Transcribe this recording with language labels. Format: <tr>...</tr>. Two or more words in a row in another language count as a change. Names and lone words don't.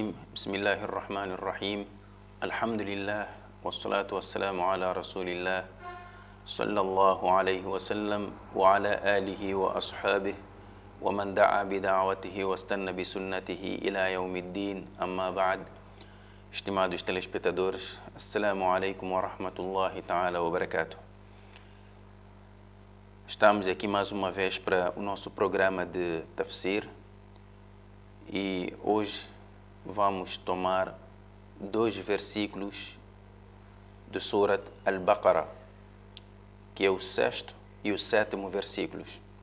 <ar>بسم الله الرحمن الرحيم. الحمد لله والصلاة والسلام على رسول الله صلى الله عليه وسلم وعلى آله وأصحابه ومن دعا بدعوته واستنى بسنته إلى يوم الدين. أما بعد.</ar> <pt>Estimados telespectadores,</pt> <ar>السلام عليكم ورحمة الله تعالى وبركاته. Estamos aqui mais uma vez para o nosso programa de tafsir e hoje vamos tomar dois versículos do Surat Al-Baqarah, que é o sexto e o sétimo versículos.</ar>